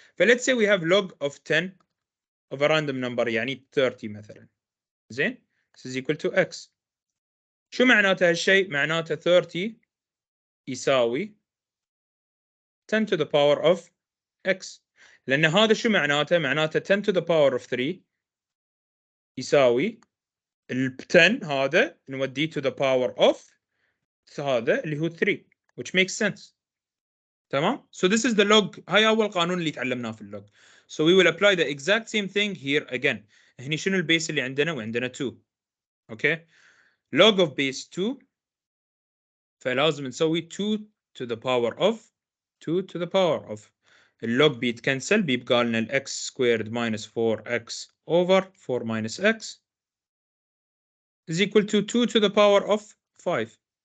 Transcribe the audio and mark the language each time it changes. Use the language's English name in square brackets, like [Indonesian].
[English] فlet's say we have log of 10 of a random number [Arabic] يعني 30 مثلا. زين. [English] This is equal to x. [Arabic] شو معناته هالشيء؟ معناته 30 يساوي 10 to the power of x. لأن هذا شو معناته؟ معناته 10 to the power of 3 يساوي ال 10 هذا نوديه to the power of هذا اللي هو 3, [English] which makes sense. [Arabic] تمام. [English] So this is the log. [Arabic] هاي أول قانون اللي تعلمناه في اللوج. [English] So we will apply the exact same thing here again. [Arabic] هني شنو البيس اللي عندنا؟ وعندنا 2. [English] Okay. Log of base 2 [Arabic] فلازم نسوي [English] 2 to the power of 2 to the power of [Arabic] اللوج بيتكنسل بيبقى لنا ال [English] x squared minus 4x over 4 minus x is equal to 2 to the power of 5.